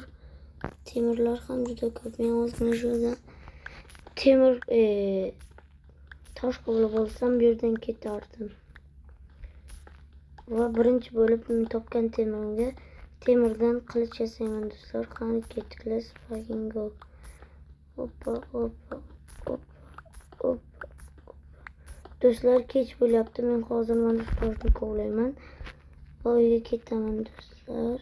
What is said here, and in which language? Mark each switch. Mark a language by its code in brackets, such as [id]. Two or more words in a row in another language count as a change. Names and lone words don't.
[uz] Temirlar ham juda ko'p. Men ozgina shundan temir tosh kovlab olsam bu yerdan ketardim. Va birinchi bo'lib topgan temirimga temirdan qilich yasayman do'stlar. Qani ketdik. [en] Let's fucking go. [uz] Hoppa. Do'stlar, kech bo'lyapti. Men hozir mana shu toshni kovlayman. Va uyga ketaman do'stlar.